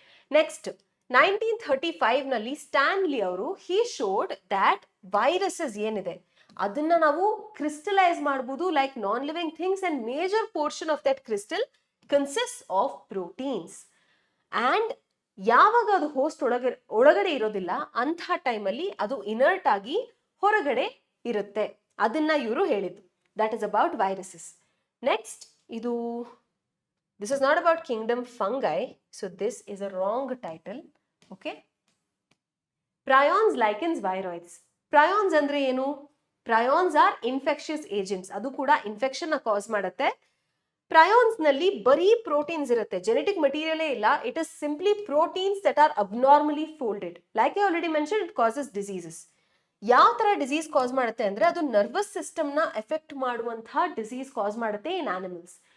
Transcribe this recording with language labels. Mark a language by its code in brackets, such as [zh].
[en] next 1935 ನಲ್ಲಿ Stanley ಅವರು he showed that viruses [kn] ಏನಿದೆ ಅದನ್ನ ನಾವು ಕ್ರಿಸ್ಟಲೈಸ್ ಮಾಡಬಹುದು [en] Like non living things, and major portion of that crystal consist of proteins. [kn] And ಯಾವಾಗ ಅದು ಹೋಸ್ಟ್ ಒಳಗಡೆ ಇರೋದಿಲ್ಲ ಅಂಥ ಟೈಮಲ್ಲಿ ಅದು ಇನರ್ಟ್ ಆಗಿ ಹೊರಗಡೆ ಇರುತ್ತೆ. ಅದನ್ನ ಇವರು ಹೇಳಿದ್ದು. [en] That is about viruses. Next, [kn] ಇದು [en] this is not about kingdom fungi, so this is a wrong title. Okay, prions, lichens, viroids. [kn] Prions ಅಂದ್ರೆ ಏನು? [en] Prions are infectious agents. [kn] ಅದು ಕೂಡ ಇನ್ಫೆಕ್ಷನ್ ನ ಕಾಸ್ ಮಾಡುತ್ತೆ. ಪ್ರಯಾನ್ಸ್ ನಲ್ಲಿ ಬರೀ ಪ್ರೋಟೀನ್ಸ್ ಇರುತ್ತೆ, ಜೆನೆಟಿಕ್ ಮೆಟೀರಿಯಲ್ ಇಲ್ಲ. [en] It is simply proteins that are abnormally folded. Like I already mention, it causes diseases. [kn] ಯಾವ ತರ ಡಿಸೀಸ್ ಕಾಸ್ ಮಾಡುತ್ತೆ ಅಂದ್ರೆ, ಅದು ನರ್ವಸ್ ಸಿಸ್ಟಮ್ ನ ಎಫೆಕ್ಟ್ ಮಾಡುವಂತಹ ಡಿಸೀಸ್ ಕಾಸ್ ಮಾಡುತ್ತೆ ಇನ್ ಆನಿಮಲ್ಸ್.